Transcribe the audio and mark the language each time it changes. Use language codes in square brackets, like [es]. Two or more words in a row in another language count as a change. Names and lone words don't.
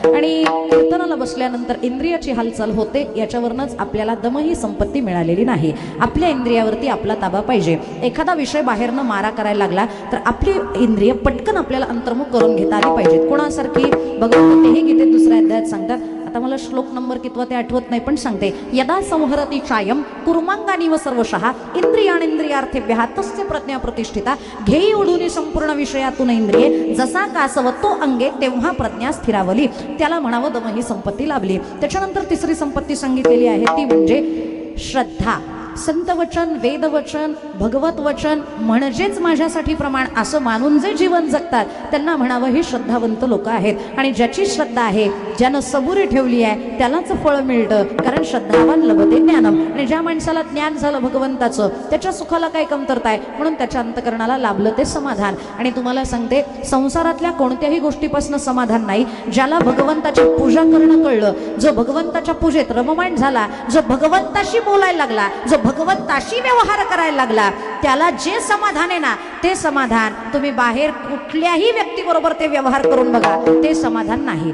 [mr] आणि कीर्तनाला बसल्यानंतर इंद्रियाची हालचाल होते, याच्यावरनंच आपल्याला दमही संपत्ती मिळालेली नाही. आपल्या इंद्रियावरती आपला ताबा पाहिजे. एखादा विषय बाहेरनं मारा करायला लागला तर आपली इंद्रिय पटकन आपल्याला अंतर्मुख करून घेता आली पाहिजेत. कोणासारखी भगवंत तेही गीतेत 2ऱ्या अध्यायात सांगतात. आता मला श्लोक नंबर कितवा ते आठवत नाही, पण सांगते. [sa] यदा संहरती चायम कुर्मांगानी व सर्वशः इंद्रियाणेंद्रियार्थेभ्यः तस्य प्रज्ञा प्रतिष्ठिता [mr] घेई ओढून संपूर्ण विषयातून इंद्रिये जसा कासवतो अंगे तेव्हा प्रज्ञा स्थिरावली. त्याला म्हणावं दमही संपत्ती लाभली. त्याच्यानंतर 3री संपत्ती सांगितलेली आहे, ती म्हणजे श्रद्धा. संतवचन, वेदवचन, भगवत वचन म्हणजेच माझ्यासाठी प्रमाण असं मानून जे जीवन जगतात त्यांना म्हणावं ही श्रद्धावंत लोक आहेत. आणि ज्याची श्रद्धा आहे, ज्यानं सबुरी ठेवली आहे, त्यालाच फळ मिळतं. [sa] कारण श्रद्धावान लभते ज्ञानम. [mr] आणि ज्या माणसाला ज्ञान झालं भगवंताचं, त्याच्या सुखाला काय कमतरता आहे, म्हणून त्याच्या अंतकरणाला लाभलं ते समाधान. आणि तुम्हाला सांगते, संसारातल्या कोणत्याही गोष्टीपासून समाधान नाही. ज्याला भगवंताची पूजा करणं कळलं, जो भगवंताच्या पूजेत रममाण झाला, जो भगवंताशी बोलायला लागला, जो भगवंताशी व्यवहार करायला लागला, त्याला जे समाधान आहे ना, ते समाधान तुम्ही बाहेर कुठल्याही व्यक्तीबरोबर ते व्यवहार करून बघा, ते समाधान नाही.